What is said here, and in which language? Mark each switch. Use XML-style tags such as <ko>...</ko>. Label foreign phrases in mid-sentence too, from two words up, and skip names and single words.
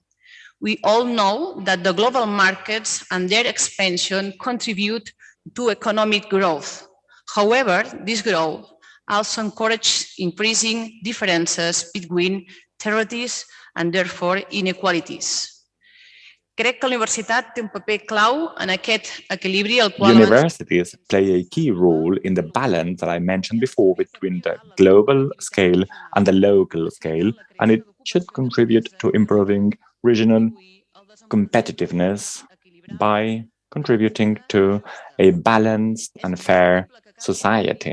<en>We all know that the global markets and their expansion contribute to economic growth. However, this growth also encourages increasing differences between territories and therefore inequalities.</en> <ca>Crec que la universitat té un paper clau en aquest equilibri al qual...</ca> <en>Universities play a key role in the balance that I mentioned before between the global scale and the local scale, and it should contribute to improving regional competitiveness by contributing to a balanced and fair society.</en>